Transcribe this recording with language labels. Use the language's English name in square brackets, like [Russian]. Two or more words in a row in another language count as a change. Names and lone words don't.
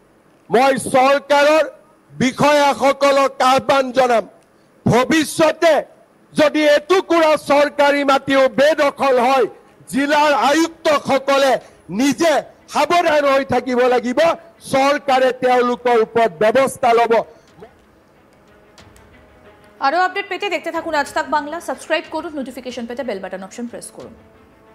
[Assamese] মই চৰকাৰৰ বিষয়াসকলক আহ্বান জনাম, ভৱিষ্যতে যদি এটুকুৰা চৰকাৰী মাটিও বেদখল হয়, জিলাৰ আয়ুক্তসকলে নিজে সাৱধান হৈ থাকিব লাগিব। চৰকাৰে তেওঁলোকৰ ওপৰত ব্যৱস্থা ল'ব। [Bangla] আরও আপডেট পেতে দেখতে থাকুন আজ তাক বাংলা। সাবস্ক্রাইব করুন, নোটিফিকেশন পেতে [English] bell button option press [Bangla] করুন।